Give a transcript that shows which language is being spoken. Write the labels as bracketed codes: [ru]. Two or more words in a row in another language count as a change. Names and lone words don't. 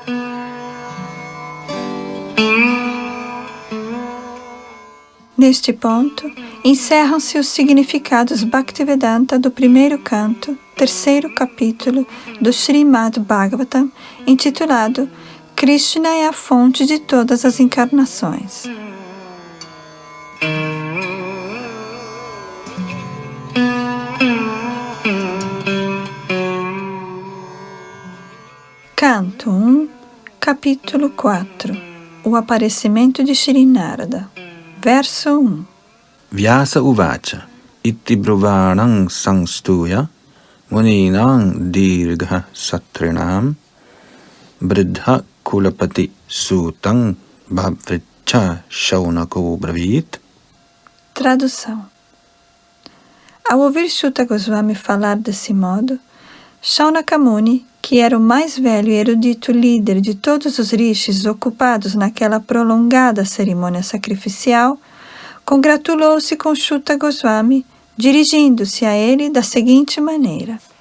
[pt] Neste ponto, encerram-se os significados Bhaktivedanta do primeiro canto, terceiro capítulo do Srimad Bhagavatam, intitulado Krishna é a fonte de todas as encarnações. Canto 1, capítulo 4. O aparecimento de Shri Narada. Verso 1. [sa] व्यास उवाच इति ब्रुवाणं संस्तुय मुनीनां दीर्घ सत्रिणां ब्रिध कुलपति सुतं भव्रिच शौनको ब्रवित्. [pt] Tradução. Ao ouvir Shuta Goswami falar desse modo, Shaunaka Muni, que era o mais velho e erudito líder de todos os rishis ocupados naquela prolongada cerimônia sacrificial, congratulou-se com Shuta Goswami, dirigindo-se a ele da seguinte maneira.